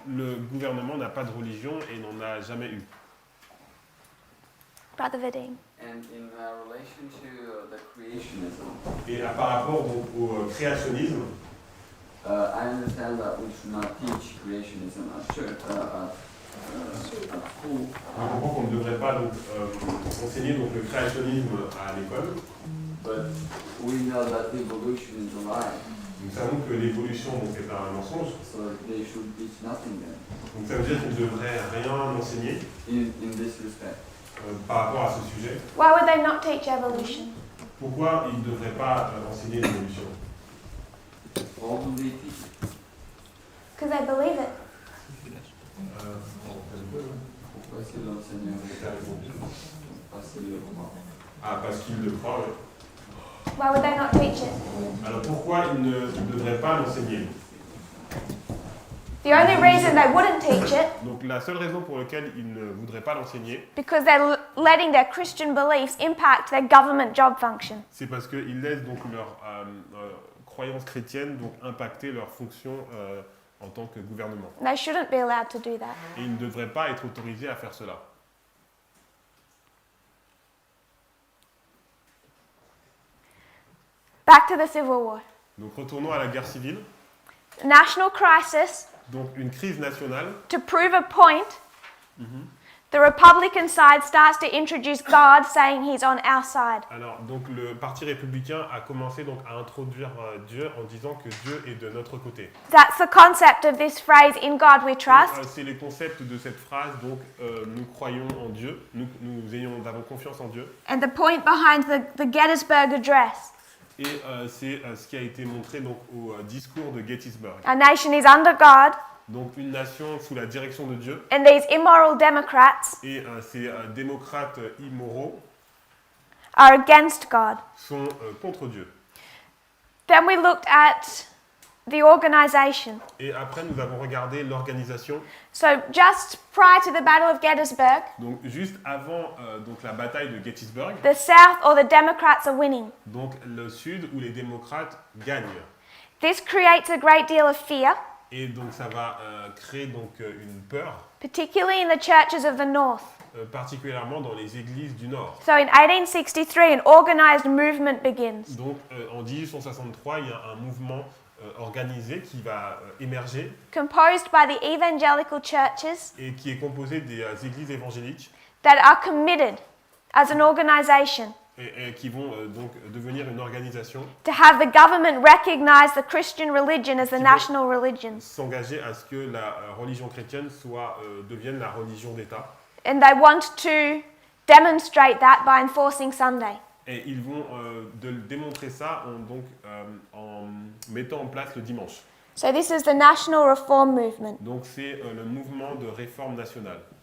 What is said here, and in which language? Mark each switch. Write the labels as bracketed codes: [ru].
[fr] Le gouvernement n'a pas de religion et n'en a jamais eu. [en] Brother Vadim. And in relation to the creationism, [fr] Et par rapport donc, au créationnisme, [en] I understand that we should not teach creationism at church, at school. [fr] on comprend qu'on ne devrait pas donc, enseigner donc, le créationnisme à l'école. [en] But we know that evolution is a lie, [fr] Nous savons que l'évolution donc, est un mensonge. [en] so they should teach nothing then. [fr] Donc ça veut dire qu'on ne devrait rien enseigner [en] In this respect, [fr] par rapport à ce sujet. [en] Why would they not teach evolution? [fr] Pourquoi ils ne devraient pas enseigner l'évolution? [en] all do they teach it? Because they believe it. [fr] Pourquoi est-ce que l'enseignant parce qu'il le croit? Ah, parce qu'ils le croient. Oui. [en] Why would they not teach it? [fr] Alors pourquoi ils ne devraient pas l'enseigner? [en] The only reason they wouldn't teach it, [fr] Donc la seule raison pour laquelle ils ne voudraient pas l'enseigner, [en] because they're letting their Christian beliefs impact their government job function. [fr] c'est parce qu'ils laissent donc leur croyance chrétienne donc impacter leur fonction en tant que gouvernement. [en] They shouldn't be allowed to do that. [fr] Et ils ne devraient pas être autorisés à faire cela. [en] Back to the Civil War. [fr] Donc retournons à la guerre civile. [en] National crisis. [fr] Donc une crise nationale. [en] To prove a point, the Republican side starts to introduce God, saying he's on our side. [fr] Alors donc le parti républicain a commencé donc à introduire Dieu en disant que Dieu est de notre côté. [en] That's the concept of this phrase, in God we trust. [fr] C'est le concept de cette phrase donc nous croyons en Dieu, nous avons confiance en Dieu. [en] And the point behind the Gettysburg Address. [fr] Et c'est ce qui a été montré donc au discours de Gettysburg. [en] Our nation is under God, [fr] Donc une nation sous la direction de Dieu. [en] and these immoral Democrats [fr] Et ces démocrates immoraux [en] are against God. [fr] sont contre Dieu. [en] Then we looked at the organization. [fr] Et après, nous avons regardé l'organisation. [en] So just prior to the Battle of Gettysburg, [fr] Donc, juste avant donc la bataille de Gettysburg, [en] the South or the Democrats are winning. [fr] donc le Sud où les démocrates gagnent. [en] This creates a great deal of fear, [fr] Et donc, ça va créer donc une peur, [en] particularly in the churches of the North. [fr] particulièrement dans les églises du Nord. [en] So in 1863, an organized movement begins. [fr] Donc, en 1863, il y a un mouvement organisé qui va émerger [en] Composed by the evangelical churches [fr] et qui est composé des églises évangéliques [en] that are committed as an organization [fr] et qui vont donc devenir une organisation, [en] to have the government recognize the Christian religion as the national religion. [fr] s'engager à ce que la religion chrétienne devienne la religion d'État. [en] And they want to demonstrate that by enforcing Sunday. [fr] Et ils vont démontrer ça en mettant en place le dimanche. [en] So this is the National Reform Movement. [fr] Donc c'est le mouvement de réforme nationale.